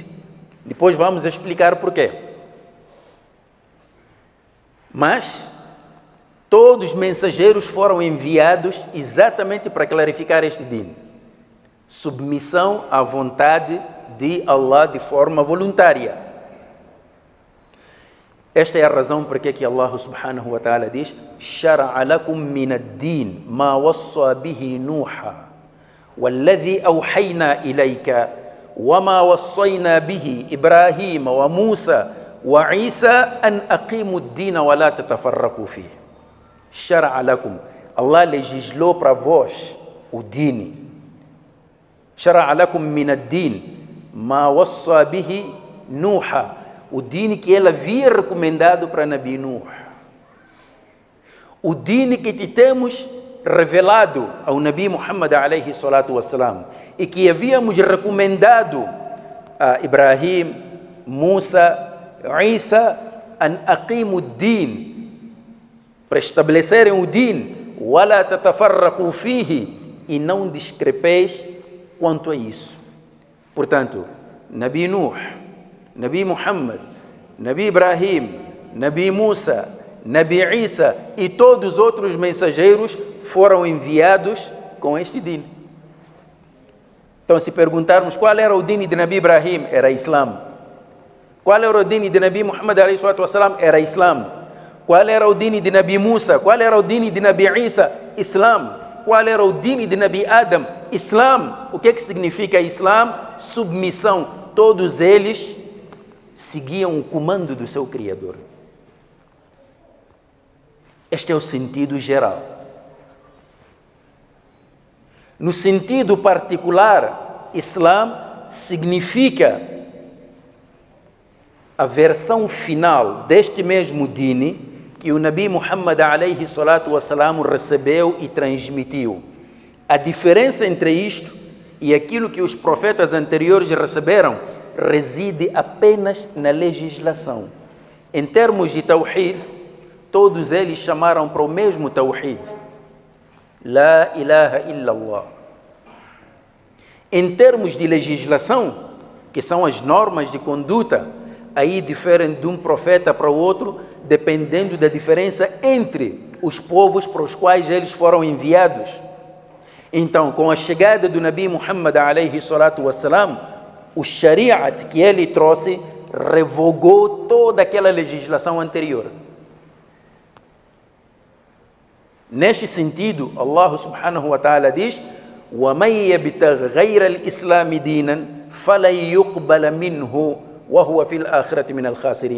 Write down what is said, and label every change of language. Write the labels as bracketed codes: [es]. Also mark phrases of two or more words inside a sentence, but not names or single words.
[pt] Depois vamos explicar porquê. Mas todos os mensageiros foram enviados exatamente para clarificar este din. Submissão à vontade de Allah de forma voluntária. Esta é a razão por que Allah [ar] سبحانه وتعالى [pt] diz: [ar] "شرع لكم من الدين ما وصى به نوحا والذي أوحينا إليك وما وصينا به إبراهيم وموسى وعيسى أن أقيموا الدين ولا تتفرقوا فيه." شرع لكم. [pt] Allah legislou para vós o din. [ar] شرع لكم من الدين ما وصى به نوحا, [pt] o din que ele havia recomendado para Nabi Nuh, o din que te temos revelado ao Nabi Muhammad [ar] عليه الصلاة والسلام [pt] e que havíamos recomendado a Ibrahim, Musa, Isa, [ar] أن أقيموا الدين, [pt] para estabelecerem o din, [ar] ولا تتفرقوا فيه, [pt] e não discrepeis quanto a isso. Portanto, Nabi Nuh, Nabi Muhammad, Nabi Ibrahim, Nabi Musa, Nabi Isa e todos os outros mensageiros foram enviados com este din. Então, se perguntarmos qual era o din de Nabi Ibrahim, era Islã. Qual era o din de Nabi Muhammad [ar] عليه الصلاة والسلام? [pt] Era Islã. Qual era o din de Nabi Musa? Qual era o din de Nabi Isa? Islã. Qual era o din de Nabi Adam? Islã. O que significa Islã? Submissão. Todos eles seguiam o comando do seu Criador. Este é o sentido geral. No sentido particular, Islã significa a versão final deste mesmo din que o Nabi Muhammad [ar] عليه الصلاة والسلام [pt] recebeu e transmitiu. A diferença entre isto e aquilo que os profetas anteriores receberam reside apenas na legislação. Em termos de Tawhid, todos eles chamaram para o mesmo Tawhid. [ar] لا إله إلا الله. [pt] Em termos de legislação, que são as normas de conduta, aí diferem de um profeta para o outro, dependendo da diferença entre os povos para os quais eles foram enviados. Então, com a chegada do Nabi Muhammad [ar] عليه الصلاة والسلام, [pt] o Shariat que ele trouxe revogou toda aquela legislação anterior. Neste sentido, [ar] Allah سبحانه وتعالى diz: وَمَنْ يَبْتَغْ غَيْرَ الْإِسْلَامِ دِينًا فَلَنْ يُقْبَلَ مِنْهُ وَهُوَ فِي الْآخِرَةِ مِنَ الْخَاسِرِينَ.